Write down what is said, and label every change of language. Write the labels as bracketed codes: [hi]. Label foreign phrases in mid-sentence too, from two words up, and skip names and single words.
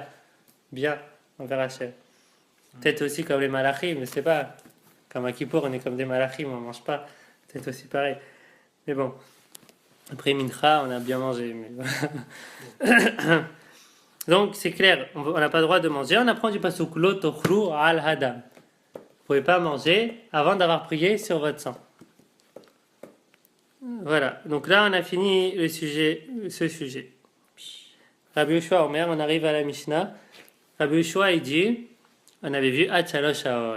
[fr] Bien, envers Hachem. Peut-être aussi comme les malachim, mais c'est pas. Comme à Kippour, on est comme des malachim, on mange pas. Peut-être aussi pareil. Mais bon. Après Mincha, on a bien mangé. Mais... Donc, c'est clair, on n'a pas le droit de manger. On apprend du pasuk [he] לא תאכלו על הדם. [fr] Vous ne pouvez pas manger avant d'avoir prié sur votre sang. Voilà, donc là on a fini ce sujet. [he] רבי יהושע אומר, [fr] on arrive à la Mishnah. Rabbi Yoshua il dit, on avait vu [he] עד שלוש שעות.